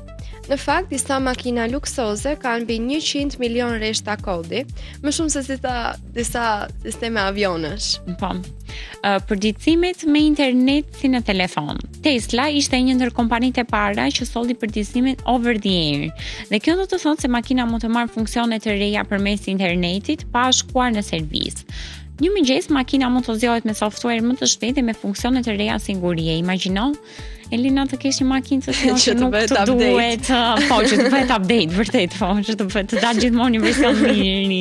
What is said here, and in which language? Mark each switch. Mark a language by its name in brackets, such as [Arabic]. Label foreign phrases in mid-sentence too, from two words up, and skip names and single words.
[Albanian] Në fakt, disa makina luksoze kanë mbi 100 milion rreshta kodi, më shumë se disa sisteme avionësh. Po. Përditësimet me internet si në telefon. Tesla ishte një ndër kompanitë e para që solli përditësimet [English] over the air. [Albanian] Dhe kjo do të thotë se makina mund të marrë funksione të reja përmes internetit pa shkuar në servis. Një mëngjes makina mund të zgjohet me software më të shpejtë dhe me funksione të reja sigurie. Imagjino Elina të kesh një makinë që nuk të duhet, po, që të bëhet update, vërtet, po, që të dalë gjithmonë një version më i ri.